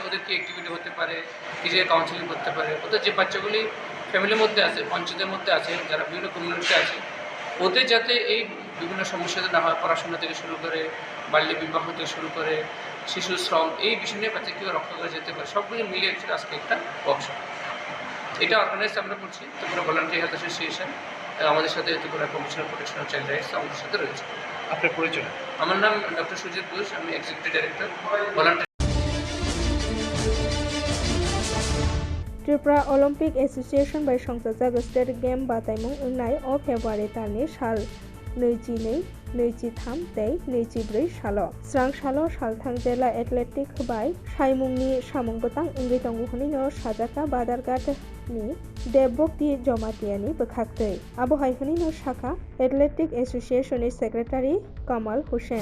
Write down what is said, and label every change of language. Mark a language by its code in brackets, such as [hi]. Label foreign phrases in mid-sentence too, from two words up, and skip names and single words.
[bn] ওদের কি অ্যাক্টিভিটি হতে পারে কি যে কাউন্সিলিং করতে পারে ওদের যে বাচ্চাগুলি ফ্যামিলির মধ্যে আছে পঞ্চায়েতের মধ্যে আছে যারা বিভিন্ন কমিউনিটিতে আছে ওদের যাতে এই বিভিন্ন সমস্যাতে না হয় পড়াশোনা থেকে শুরু করে বাল্য বিবাহ থেকে শুরু করে শিশু শ্রম এই বিষয় নিয়ে বাচ্চা কীভাবে রক্ষা করা যেতে পারে সবগুলো মিলিয়ে আজকে একটা ওয়ার্কশপ এটা অর্গানাইজ আমরা করছি ত্রিপুরা ভলান্টিয়ার হেলথ অ্যাসোসিয়েশন আমাদের সাথে ত্রিপুরা কমিশন অফ প্রোটেকশন অফ চাইল্ড রাইটস আমাদের সাথে রয়েছে আপনার পরিচয় আমার নাম ডক্টর সুজিত ঘোষ আমি [en] executive director [bn] ভলান্টিয়ার [trp] त्रिपुरा ओलम्पिक एसोसिएशन बाय संजाजाग [en] state game [trp] बादायमुं ओंनाय अ फेब्रुवारि दाननि साल 22-23 तै 24 साल स्रां साल सालथां जिल्ला एथलेटिक बाय साइमुंनि सामुंगोतां ओंगै दंगुहनि साजाका बादारघाट ni Debbokti Jomatiani Bekhaktei Abohai Hunino Shaka [en] Athletic Association Secretary [trp] Kamal Hussein